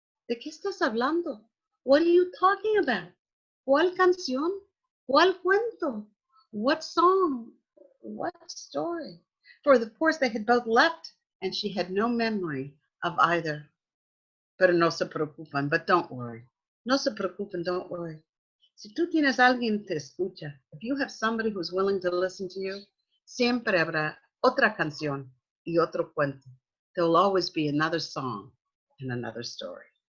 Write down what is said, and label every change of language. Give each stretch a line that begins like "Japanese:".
Spanish: ¿De qué estás hablando?
English: What are you talking about?
Spanish: ¿Cuál canción? ¿Cuál cuento?
English: What song? What story? For of course they had both left, and she had no memory of either.
Spanish: Pero no se preocupan,
English: but don't worry.
Spanish: No se preocupen,
English: don't worry.
Spanish: Si tú tienes alguien que te escucha,
English: if you have somebody who's willing to listen to you,
Spanish: siempre habrá otra canción y otro cuento.
English: There will always be another song and another story.